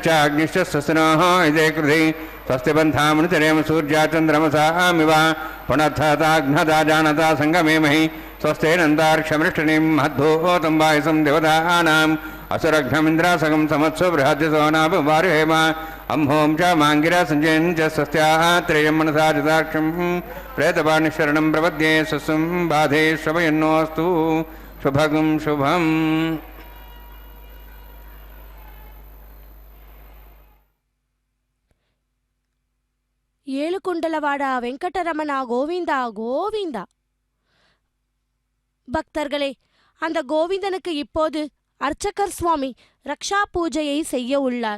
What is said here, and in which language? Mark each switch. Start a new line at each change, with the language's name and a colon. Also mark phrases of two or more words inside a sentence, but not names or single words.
Sanskrit: अग्निश्च स्वस्ति नोः इदे कृधि स्वस्ति बन्धामनुचरेम सूर्या चन्द्रमसामिव पुनर्थताघ्नता जानता सङ्गमेमहि स्वस्ति नन्दार्क्षमृष्टनिं महद्भूतं वायुसं देवतानाम् असुरघ्नमिन्द्रासगं समत्सु बृहद्यसोनापवारुहेम अम्हों च माङ्गिरा सञ्जयं च स्वस्त्याः त्रेयं मनसा चिताक्षं प्रेतपाणिशरणं प्रपद्ये स्वस्वं बाधे श्रवयन्नोऽस्तु शुभगं शुभम्.
Telugu: ఏడుకొండలవాడ వెంకటరమణా గోవిందా గోవిందా.
Tamil: பக்தர்களே, அந்த கோவிந்தனுக்கு இப்போது அர்ச்சகர் சுவாமி ரக்ஷா பூஜையை செய்ய உள்ளார்.